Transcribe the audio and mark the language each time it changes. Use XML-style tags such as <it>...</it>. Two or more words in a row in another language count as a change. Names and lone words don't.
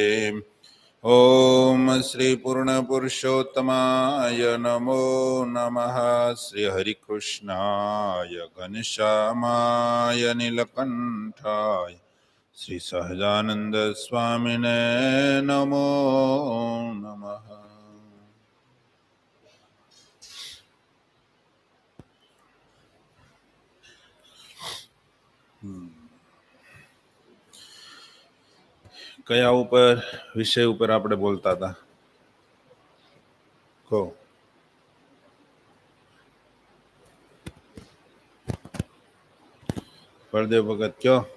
<sa>ओम श्री पूर्ण पुरुषोत्तमाय नमो नमः। श्री हरिकृष्णाय घनश्यामाय नीलकंठाय श्री सहजानंद स्वामिने नमो नमः।</sa> <gu>કયા ઉપર વિષય ઉપર આપણે બોલતા હતા? કહો. બળદેવ ભગત કયો.</gu>